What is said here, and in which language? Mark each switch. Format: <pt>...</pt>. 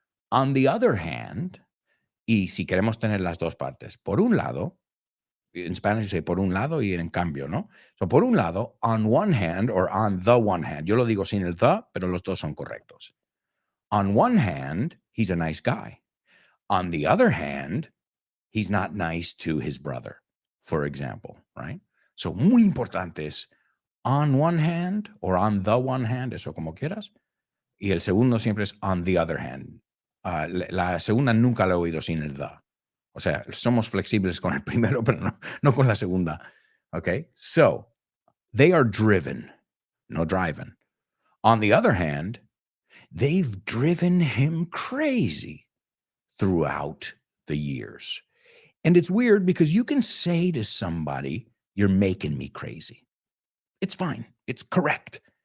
<en>On the other hand,</en> <es>y si queremos tener las dos partes, por un lado,</es> <en>in Spanish you say</en> <es>por un lado y en cambio, ¿no? So por un lado,</es> <en>on one hand or on the one hand.</en> <es>Yo lo digo sin el the, pero los dos son correctos.</es> <en>On one hand, he's a nice guy. On the other hand, he's not nice to his brother, for example, right? So</en> <es>muy importante es</es> <en>on one hand or on the one hand,</en> <es>eso como quieras. Y el segundo siempre es</es> <en>on the other hand.</en> <es>La segunda nunca la he oído sin el the. O sea, somos flexibles con el primero, pero no con la segunda.</es> <en>Okay? So, they are driven, no driving. On the other hand, they've driven him crazy throughout the years. And it's weird because you can say to somebody, you're making me crazy. It's fine. It's correct.</en>